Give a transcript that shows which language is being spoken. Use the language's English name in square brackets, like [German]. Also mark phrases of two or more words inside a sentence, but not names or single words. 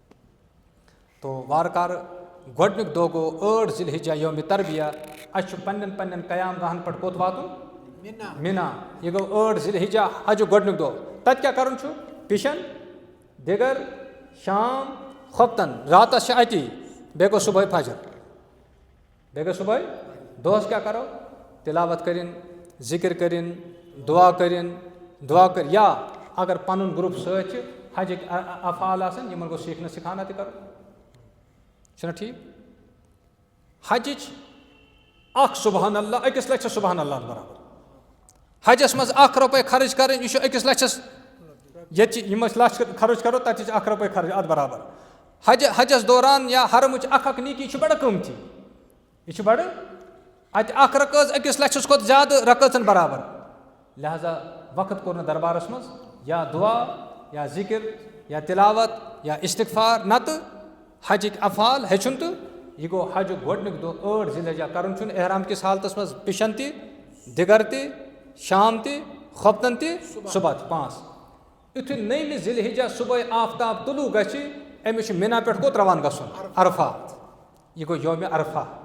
[Kashmiri] तो वारकार गोडनिक दो गो 8 ज़िलहिज्जा [Arabic] يوم تربية [Kashmiri] अश पन्न पन्न कयाम गाहन पर कोत वातुन मिना ये गो 8 ज़िलहिज्जा हज गोडनिक दो तत क्या करुन छु पिशन दिगर शाम खपतन रात अति बे गो सुबह फजर बे गो सुबह दोस क्या करो तिलावत करिन जिक्र करिन दुआ कर या अगर पनुन ग्रुप सच हज अफाल आसन यमन गो सीखना सिखाना ते करो छना ठीक हज अख [Arabic] سبحان الله [Kashmiri] अकिस लक्ष [Arabic] سبحان الله [Kashmiri] बराबर हजस मज ₹1 खर्च कर अकिस लक्षस ये लक्ष खर्च करो तत ₹1 खर्च अत बराबर हजस दौरान या हरमुच अख नीकी बड़ कीमती यह बड़ अत रकज अकिस लक्षस खुद ज्यादा रकजन बराबर लिहाजा वक्त कोर दरबारस मज या दुआ या जिक्र या तिलावत या इस्तिगफार नत हजिक अफाल हेचुन तो यह गो हज गोडनिक दो 8 ज़िलहिज्जा करन छुन एहराम किस हालतस मज पिशन ति दिगर ति शाम ति खपतन ति सुबह 5 युथु 9 ज़िलहिज्जा सुबह आफ्ताब तुलू गछि अमिश मिना पे कोत रवान गसुन अरफात यह गो [Arabic] يوم عرفة